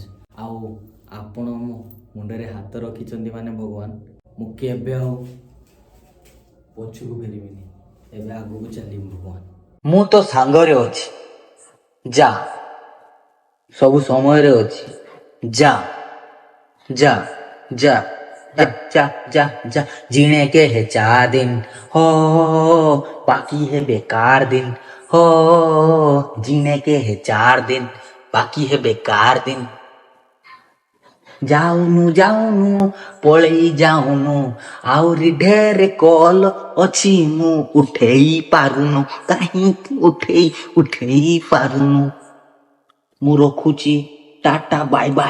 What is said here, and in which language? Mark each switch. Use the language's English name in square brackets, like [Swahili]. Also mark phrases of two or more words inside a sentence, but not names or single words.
[Odia] ଆଉ ଆପଣ ମୋ ମୁଣ୍ଡରେ ହାତ ରଖିଛନ୍ତି ମାନେ ଭଗବାନ, ମୁଁ କେବେ ଆଉ ପଛକୁ ଫେରିବିନି, ଏବେ ଆଗକୁ ଚାଲିବି ଭଗବାନ। ମୁଁ ତ ସାଙ୍ଗରେ ଅଛି। ଯା, ସବୁ ସମୟରେ ଅଛି। ଯା ଯା ଯା ଯା ଯା ଯା ଯା। [Hindi] जीने के है 4 दिन हो, बाकी है बेकार दिन हो। जीने के है 4 दिन, बाकी है बेकार दिन। [Odia] ଯାଉନୁ ପଳେଇ ଯାଉନୁ, ଆହୁରି ଢେର କଲ ଅଛି ମୁଁ ଉଠେଇ ପାରୁନୁ। କାହିଁକି ଉଠେଇ ପାରୁନୁ? ମୁଁ ରଖୁଛି, [English] tata bye bye.